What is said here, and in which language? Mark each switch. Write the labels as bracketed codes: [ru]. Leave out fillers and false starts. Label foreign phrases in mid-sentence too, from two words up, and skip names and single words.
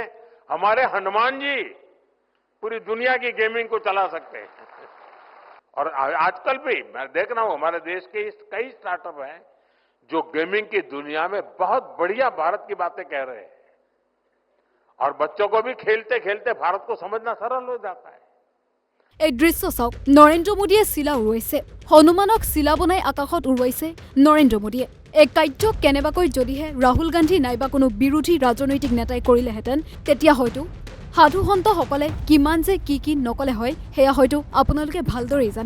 [hi] हमारे हनुमान जी पूरी दुनिया की गेमिंग को चला सकते हैं। और आजकल भी मैं देख रहा हूं हमारे देश के कई स्टार्टअप हैं जो गेमिंग की दुनिया में बहुत बढ़िया भारत की बातें कह रहे हैं और बच्चों को भी खेलते खेलते भारत को समझना सरल हो जाता है। [as] এই দৃশ্য চাওক, নৰেন্দ্ৰ মোদীয়ে চিলা উৰুৱাইছে, হনুমানক চিলা বনাই আকাশত উৰুৱাইছে নৰেন্দ্ৰ মোদীয়ে। এই কাৰ্য কেনেবাকৈ যদিহে ৰাহুল গান্ধী নাইবা কোনো বিৰোধী ৰাজনৈতিক নেতাই কৰিলেহেঁতেন, তেতিয়া হয়তো সাধু সন্তসকলে কিমান যে কি নকলে হয় সেয়া হয়তো আপোনালোকে ভালদৰেই জানে।